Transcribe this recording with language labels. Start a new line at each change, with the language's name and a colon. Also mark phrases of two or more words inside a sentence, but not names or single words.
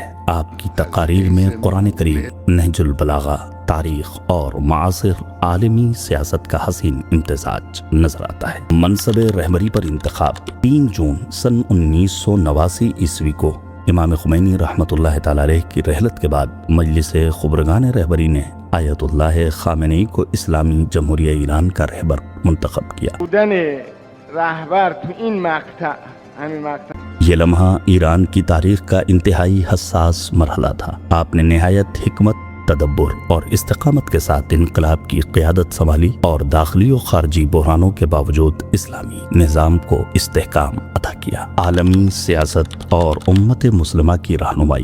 Urdu: آپ کی تقاریر میں قرآن کریم، نہج البلاغہ، تاریخ اور معاصر عالمی سیاست کا حسین امتزاج نظر آتا ہے۔ منصب رہبری پر انتخاب 3 جون سن 1989 عیسوی کو امام خمینی
Arabic: رحمۃ اللہ تعالی علیہ
Urdu: کی رحلت کے بعد مجلس خبرگان رہبری نے آیت اللہ خامنئی کو اسلامی جمہوریہ ایران کا رہبر منتخب کیا۔
Persian: بودن رهبر تو این مقطع همین مقطع
Urdu: یہ لمحہ ایران کی تاریخ کا انتہائی حساس مرحلہ تھا۔ آپ نے نہایت حکمت، تدبر اور استقامت کے ساتھ انقلاب کی قیادت سنبھالی اور داخلی و خارجی بحرانوں کے باوجود اسلامی نظام کو استحکام عطا کیا۔ عالمی سیاست اور امت مسلمہ کی رہنمائی۔